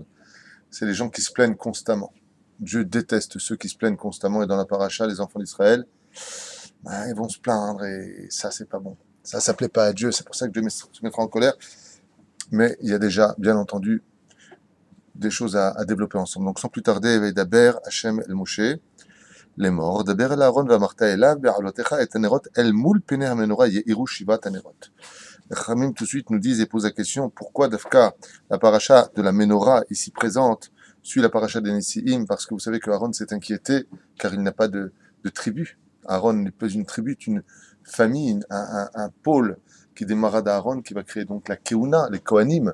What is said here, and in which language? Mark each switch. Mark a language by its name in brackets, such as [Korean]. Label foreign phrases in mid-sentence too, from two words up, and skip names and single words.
[French] C'est les gens qui se plaignent constamment. Dieu déteste ceux qui se plaignent constamment, et dans la paracha, les enfants d'Israël, ils vont se plaindre, et ça, c'est pas bon. Ça plaît pas à Dieu, c'est pour ça que Dieu se mettra en colère. Mais il y a déjà, bien entendu, des choses à développer ensemble. Donc, sans plus tarder, [Hebrew] דבר, השם, אל משה, [French] les morts, [Hebrew] דבר, אל אהרן, ואמרת, אליו, בהעלתך, את הנרות, אל מול, פני המנורה, יאירו, שבעת, הנרות. [French] Les Chachamim tout de suite nous disent et posent la question, pourquoi Dafka, la paracha de la Menorah, ici présente, suit la paracha des Nesi'im, parce que vous savez que Aaron s'est inquiété, car il n'a pas de tribu. Aaron n'est pas une tribu, c'est une famille, un pôle qui démarra d'Aaron, qui va créer donc la Keuna, les Kohanim.